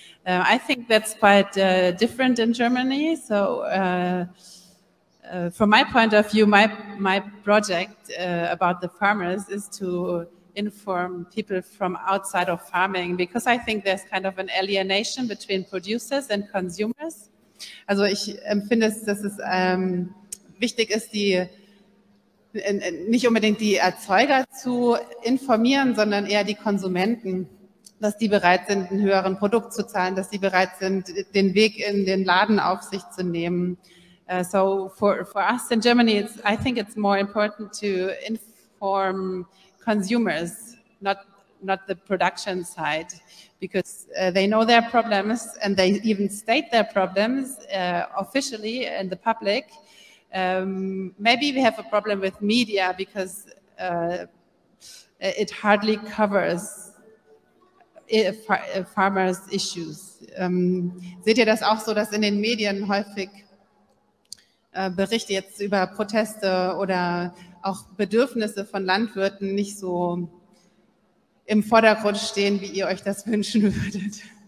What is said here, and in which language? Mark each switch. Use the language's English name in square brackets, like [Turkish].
[English] I think that's quite different in Germany. So from my point of view, my project about the farmers is to inform people from outside of farming, because I think there's kind of an alienation between producers and consumers. [German] Also ich empfinde es, dass es wichtig ist, nicht unbedingt die Erzeuger zu informieren, sondern eher die Konsumenten, dass die bereit sind, einen höheren Produkt zu zahlen, dass die bereit sind, den Weg in den Laden auf sich zu nehmen. [English] So for us in Germany, I think it's more important to inform consumers, not the production side, because they know their problems and they even state their problems officially in the public. Maybe we have a problem with media because it hardly covers farmers' issues. [German] Seht ihr das auch so, dass in den Medien häufig Berichte jetzt über Proteste oder auch Bedürfnisse von Landwirten nicht so im Vordergrund stehen, wie ihr euch das wünschen würdet?